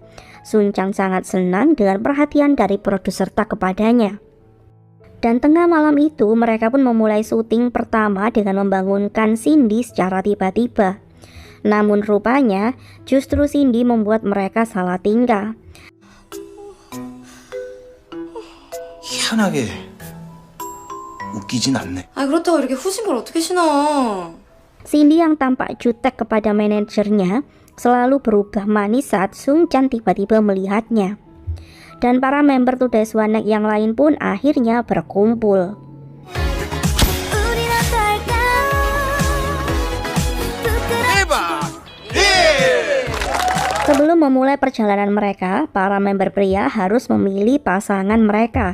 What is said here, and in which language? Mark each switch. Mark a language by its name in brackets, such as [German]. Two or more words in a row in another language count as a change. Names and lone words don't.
[Indonesian] Sung Chan sangat senang dengan perhatian dari produser Tak kepadanya. Dan tengah malam itu mereka pun memulai syuting pertama dengan membangunkan Cindy secara tiba-tiba. Namun rupanya justru Cindy membuat mereka salah tingkah. [Korean] 희한하게 웃기진 않네. 아, 그렇다고 이렇게 후진 걸 어떻게 신어? [Indonesian] Cindy yang tampak jutek kepada manajernya selalu berubah manis saat Sung-chan tiba-tiba melihatnya. Dan para member Today's One Night yang lain pun akhirnya berkumpul. Sebelum memulai perjalanan mereka, para member pria harus memilih pasangan mereka.